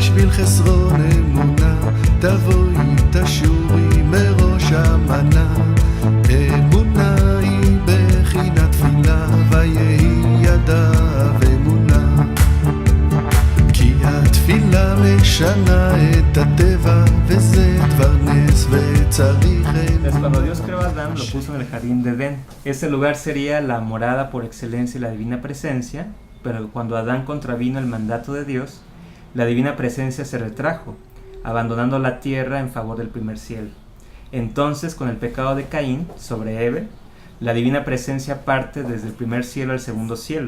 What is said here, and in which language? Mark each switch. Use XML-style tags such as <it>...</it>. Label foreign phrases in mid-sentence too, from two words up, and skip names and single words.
<he>חסרון אמונה, תבואי תשורי מראש המנה. אמונה היא בחינת תפילה, ויהי ידיו אמונה. כי התפילה משנה את הטבע, וזה דבר נס וצריך</he> <es>Entonces,</es> <he>אמונה.</he> <es>cuando Dios creó a Adán, lo puso en el jardín de Edén. Ese lugar sería la morada por excelencia y la divina presencia, pero cuando Adán contravino el mandato de Dios, la divina presencia se retrajo, abandonando la tierra en favor del primer cielo. Entonces, con el pecado de Caín sobre Eve, la divina presencia parte desde el primer cielo al segundo cielo.</es>